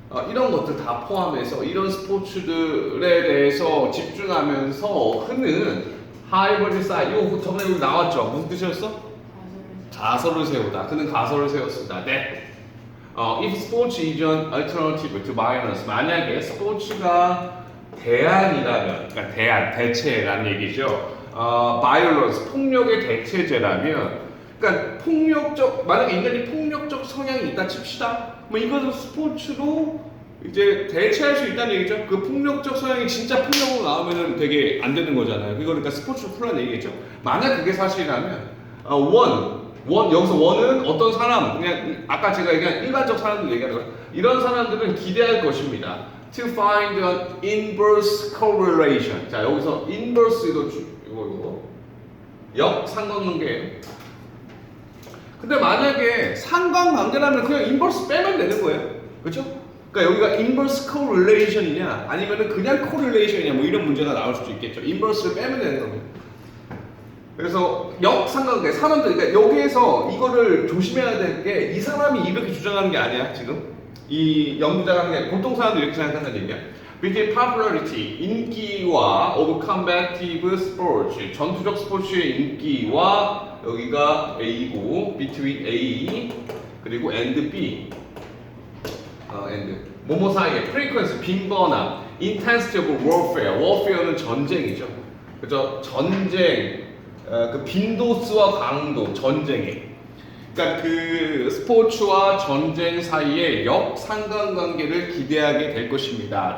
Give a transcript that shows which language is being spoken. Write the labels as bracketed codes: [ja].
[ko] 이런 것들 다 포함해서 이런 스포츠들에 대해서 집중하면서 흔는 하이버리 사이 이거 저번에 여기 나왔죠. 무슨 뜻이었어? 가설을 세우다. 그는 가설을 세웠습니다. 네. [en] If sports is an alternative to violence, [ko] 만약에 스포츠가 대안이라면, 그러니까 대체라는 얘기죠. violence, 폭력의 대체제라면, 그러니까 만약에 인간이 폭력적 성향이 있다 칩시다. 뭐 이것을 스포츠로 이제 대체할 수 있다는 얘기죠. 그 폭력적 성향이 진짜 폭력으로 나오면은 되게 안 되는 거잖아요. 그러니까 스포츠로 풀라는 얘기겠죠. 만약 그게 사실이라면, 여기서 원은 어떤 사람, 그냥 아까 제가 얘기한 일반적 사람들 얘기하는 거예요. 이런 사람들은 기대할 것입니다. [en] To find an inverse correlation. [ko] 자, 여기서 inverse 이거 역상관관계예요. 근데 만약에 상관관계라면 그냥 inverse 빼면 되는 거예요. 그렇죠? 그러니까 여기가 inverse correlation이냐 아니면은 그냥 correlation이냐 뭐 이런 문제가 나올 수도 있겠죠. inverse를 빼면 되는 겁니다. 그래서 역상관관계 사람들 그러니까 여기에서 이거를 조심해야 될 게 이 사람이 이렇게 주장하는 게 아니야 지금 이 연구자가 하는 게 보통 사람들이 이렇게 생각한다는 얘기야. [en] between popularity [ko] 인기와 [en] of combative sports [ko] 전투적 스포츠의 인기와 여기가 A고 between A 그리고 and B and 뭐뭐 사이에 frequency 빈번함 [en] intensity of warfare [ko] 는 전쟁이죠. 그죠? 전쟁 그 빈도수와 강도 전쟁에 그러니까 그 스포츠와 전쟁 사이에 역상관관계를 기대하게 될 것입니다.